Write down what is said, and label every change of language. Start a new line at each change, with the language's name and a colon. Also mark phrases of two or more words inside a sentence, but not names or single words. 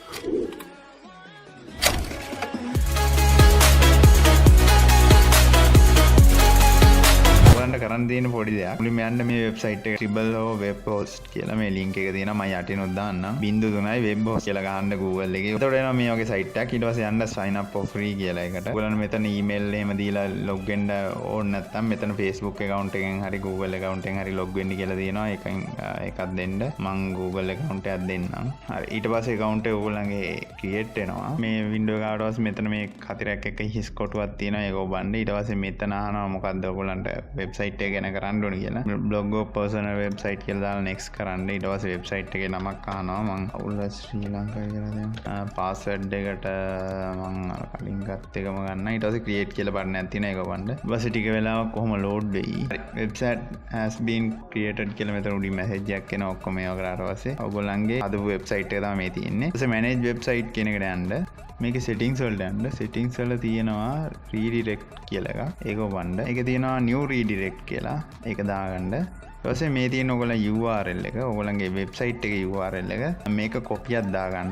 Sinhala: කරන්න තියෙන පොඩි දෙයක්. මුලින්ම යන්න මේ වෙබ්සයිට් එක Web.host කියලා මේ link එක තියෙනවා. මම යටිනුත් දාන්නම්. 0.3 Web.host කියලා ගහන්න Google එකේ. එතකොට එනවා මේ වගේ site එකක්. ඊට පස්සේ යන්න
English: sign up for free
Sinhala: කියලා එකට. ඔයගොල්ලන් මෙතන email එහෙම දීලා log වෙන්න ඕන නැත්නම් මෙතන
English: Facebook account
Sinhala: එකෙන් හරි
English: Google account
Sinhala: එකෙන් හරි log වෙන්න කියලා තියෙනවා. ඒකෙන් එකක් දෙන්න. මම
English: Google account
Sinhala: එකක් දෙන්නම්. හරි. ඊට පස්සේ account එක ඔයගොල්ලන්ගේ create වෙනවා. මේ window එක ආවට පස්සේ මෙතන මේ කතරයක් එක හිස් කොටුවක් තියෙනවා. ඒක ඔබන්න. ඊට පස්සේ මෙතන අහනවා මොකද්ද ඔයගොල්ලන්ට website එක ගැන කරන්න ඕනේ කියලා.
English: blog of personal website
Sinhala: කියලා දාලා next කරන්න. ඊට පස්සේ website එකේ නමක් අහනවා. මම අවුල ශ්‍රී ලංකා කියලා දෙනවා. password එකට මම අර කලින් ගත්ත එකම ගන්න. ඊට පස්සේ create කියලා බටන් එකක් තියෙනවා. ඒක ඔබන්න. ඊට පස්සේ ටික වෙලාවක් කොහොම load වෙයි.
English: website has been created
Sinhala: කියලා මෙතන උඩින් message එකක් එනවා. ඔක්කොම ඒවා කරාට පස්සේ ඔයගොල්ලන්ගේ හදපු website එක තමයි මේ තියෙන්නේ. ඊට පස්සේ
English: manage website
Sinhala: කියන එකට යන්න. මේක settings වලට යන්න. settings වල තියෙනවා redirect කියලා එකක්. ඒක ඔබන්න. ඒක තියෙනවා
English: new redirect
Sinhala: කියලා. ඒක දාගන්න. ඊට පස්සේ මේ තියෙන ඔයගොල්ලන් URL එක, ඔයගොල්ලන්ගේ වෙබ්සයිට් එකේ URL එක මේක කොපියක් දාගන්න.